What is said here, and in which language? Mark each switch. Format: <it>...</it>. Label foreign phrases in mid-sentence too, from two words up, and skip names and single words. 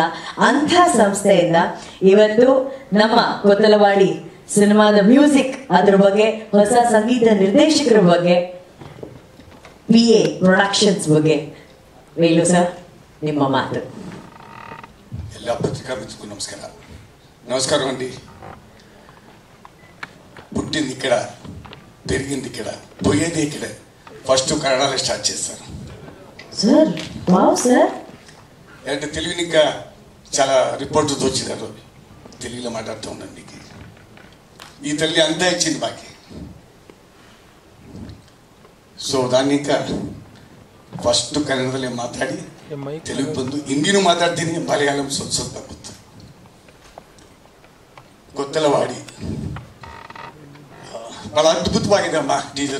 <kn>ಅಂಥ ಸಂಸ್ಥೆಯಿಂದ ಇವತ್ತು ನಮ್ಮ ಕೊತ್ತಲವಾಡಿ ಸಿನಿಮಾದ ಮ್ಯೂಸಿಕ್, ಅದ್ರ ಬಗ್ಗೆ, ಹೊಸ ಸಂಗೀತ ನಿರ್ದೇಶಕರ ಬಗ್ಗೆ, PA ಪ್ರೊಡಕ್ಷನ್ಸ್ ಬಗ್ಗೆ, ವೇಲು ಸರ್ ನಿಮ್ಮ ಮಾತು. ಎಲ್ಲ ಪತ್ರಿಕಾ ಮಿತ್ರರಿಗೂ ನಮಸ್ಕಾರ. ನಮಸ್ಕಾರ ಅಂడి.</kn> <te>పుట్టింది ఇక్కడ, పెరిగింది ఇక్కడ, పోయేది ఇక్కడ. ఫస్ట్ కన్నడలో స్టార్ట్ చేశారు సార్. వావ్ సార్. అంటే తెలుగుని ఇంకా చాలా రిపోర్టర్స్ వచ్చినారు. తెలుగులో మాట్లాడుతూ ఉన్నాను. మీకు ఈ తల్లి అంతా ఇచ్చింది మాకి.</te> <kn>ಸೊ ನಾನು ಈಗ ಫಸ್ಟ್ ಕನ್ನಡದಲ್ಲೇ ಮಾತಾಡಿ ತೆಲುಗು ಬಂದು ಹಿಂದಿನೂ ಮಾತಾಡ್ತೀನಿ, ಮಲಯಾಳಂ ಸ್ವಲ್ಪ ಗೊತ್ತು. ಕೊತ್ತಲವಾಡಿ ಭಾಳ ಅದ್ಭುತವಾಗಿದೆ ಅಮ್ಮ ಟೀಚರು.</kn>